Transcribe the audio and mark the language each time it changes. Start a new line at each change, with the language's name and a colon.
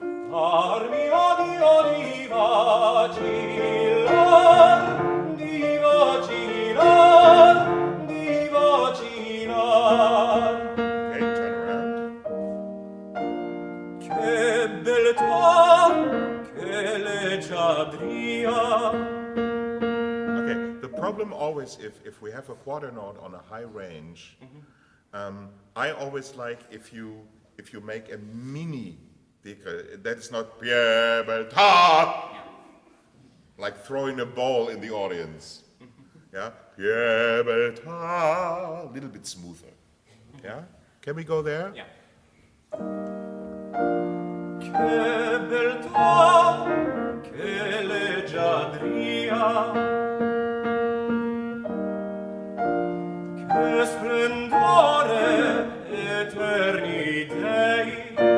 Italian: Par mio Dio, di vacillar, di vacillar, di vacillar.
English: Okay, turn around.
Italian: Che belta, che leggiadria.
English: Okay, the problem always, if we have a quarter note on a high range, I always like if you make a mini, that is not belta, like throwing a ball in the audience. Yeah, belta, a little bit smoother. Yeah, can we go there? Yeah.
Italian: Che beltà, che leggiadria, che splendore eterni dei.